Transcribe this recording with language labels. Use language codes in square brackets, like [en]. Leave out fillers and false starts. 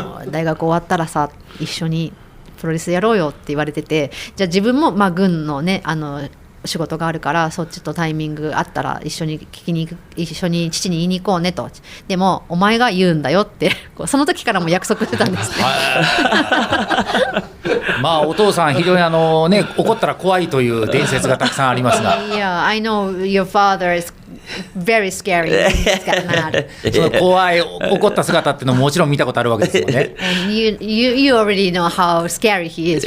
[ja] 大学終わったらさ一緒にプロレスやろうよって言われてて、じゃあ自分も軍のね仕事があるからそっちとタイミングあったら一緒に一緒に父に言いに行こうねと。でもお前が言うんだよってその時からも約束してたんですね。お父さん非常に怒ったら怖いという伝説がたくさんありますが。 [en] Yeah, I know your father is very scary. He's got mad. [ja] その怖い怒った姿っていうのももちろん見たことあるわけですよね。 [en] And you already know how scary he is.